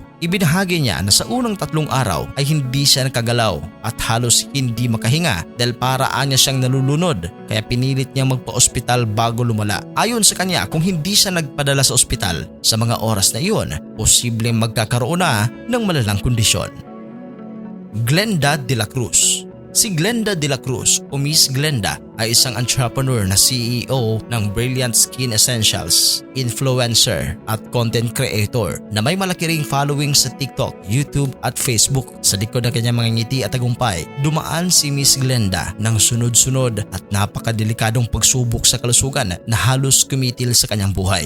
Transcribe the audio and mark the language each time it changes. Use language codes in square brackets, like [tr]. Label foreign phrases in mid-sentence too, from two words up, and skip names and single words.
[tl] Ibinahagi niya na sa unang 3 araw ay hindi siya nakagalaw at halos hindi makahinga dahil paraan niya siyang nalulunod kaya pinilit niyang magpa-ospital bago lumala. Ayon sa kanya, kung hindi siya nagpadala sa ospital sa mga oras na iyon, posibleng magkakaroon na ng malalang kondisyon. Glenda De La Cruz. Si Glenda De La Cruz o Miss Glenda ay isang entrepreneur na CEO ng Brilliant Skin Essentials, influencer at [en] content creator [tl] na may malaki ring following sa TikTok, YouTube at Facebook. Sa likod ng kanyang mga ngiti at tagumpay, dumaan si Miss Glenda ng sunod-sunod at napakadelikadong pagsubok sa kalusugan na halos kumitil sa kanyang buhay.